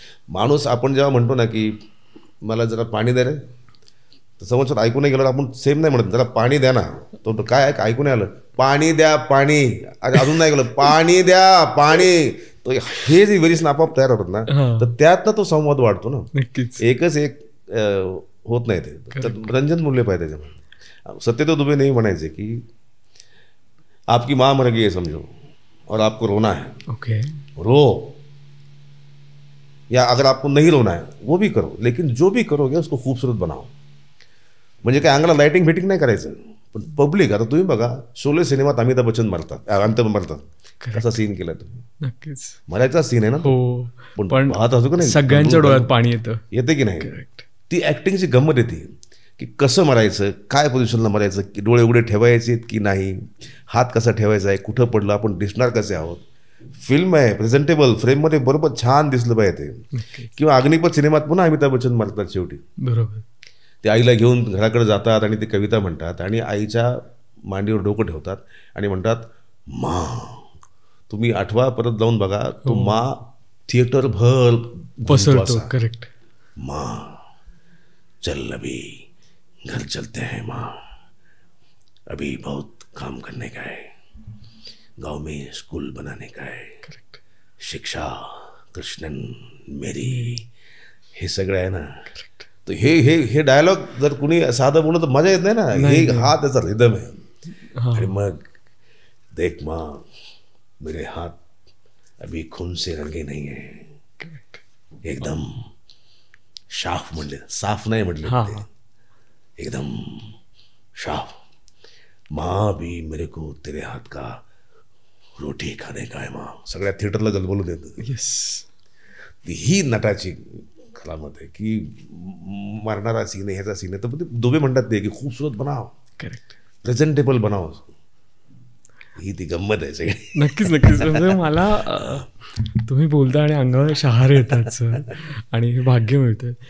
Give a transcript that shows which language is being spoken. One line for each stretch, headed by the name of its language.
Marathi: माणूस आपण जेव्हा म्हणतो ना की मला जरा पाणी द्या रे, तर समोर ऐकून नाही गेलं आपण सेम नाही म्हणत, जरा पाणी द्या ना, तो काय ऐकून नाही आलं, पाणी द्या पाणी, अरे अजून नाही गेलं, पाणी द्या पाणी. तो हे जे व्हेरिएशन आपोआप तयार होतात ना, तर त्यात ना तो संवाद वाढतो ना. नक्कीच. एकच एक होत नाही, ते रंजन मूल्य पाहिजे त्याच्यामध्ये. सत्यदेव दुबे नेहमी म्हणायचे की
Hindi: आपकी माँ मर गई है समझो और आपको रोना है,
English: okay,
Hindi: रो, या अगर आपको नहीं रोना है वो भी करो, लेकिन जो भी करोगे उसको खूबसूरत बनाओ.
Marathi: म्हणजे काय अंगाला लाइटिंग फिटिंग नाही करायचं, पण पब्लिक, आता तुम्ही बघा शोले सिनेमात अमिताभ बच्चन मरतात, कसा सीन केला तुम्ही. नक्कीच मरायचा सीन आहे ना, पण पाहत असतो का नाही, सगळ्यांच्या डोळ्यात पाणी येते की नाही. ती ऍक्टिंगची गंमत येते की कसं मरायचं, काय पोझिशनला मरायचं, की डोळे उघडे ठेवायचे की नाही, हात कसा ठेवायचा आहे, कुठं पडलं, आपण दिसणार कसे आहोत. फिल्म आहे प्रेझेंटेबल, फ्रेममध्ये बरोबर छान दिसलं पाहिजे ते. किंवा अग्निपथ सिनेमात पुन्हा अमिताभ बच्चन मरतात शेवटी, बरोबर. ते आईला घेऊन घराकडे जातात आणि ते कविता म्हणतात आणि आईच्या मांडीवर डोकं ठेवतात आणि म्हणतात मा. तुम्ही आठवा परत जाऊन बघा, तो मा थिएटर भर पसरतो. करेक्ट.
Hindi: मा चल अभी घर चलते हैं माँ, अभी बहुत काम करने का है, गांव में स्कूल बनाने का है.
English: Correct.
Marathi: शिक्षा कृष्णन मेरी, हे सगळं आहे ना. तर हे डायलॉग जर कुणी साधं बोललं तर मजा येत नाही ना. हे हा त्याचा रिदम आहे. आणि मग
Hindi: देख माँ मेरे हाथ अभी खून से रंगे नहीं है,
Marathi: एकदम साफ म्हणले, साफ नाही म्हटले, एकदम साफ.
Hindi: माँ भी मेरे को तेरे हाथ का रोटी खाने का है माँ.
Marathi: सगळ्या थिएटरला गलबलून येतं.
English: Yes.
Marathi: ही नटाची कलामत आहे की मारणारा सीन आहे, ह्याचा सीन आहे, तर दुबे म्हणतात ते की खूपसूरत बनाव,
English: correct,
Marathi: प्रेझेंटेबल बनाव. ही ती गंमत आहे सगळी. नक्कीच नक्कीच. म्हणजे मला तुम्ही बोलता आणि अंगावर शहार येतात सर, आणि हे भाग्य मिळतं.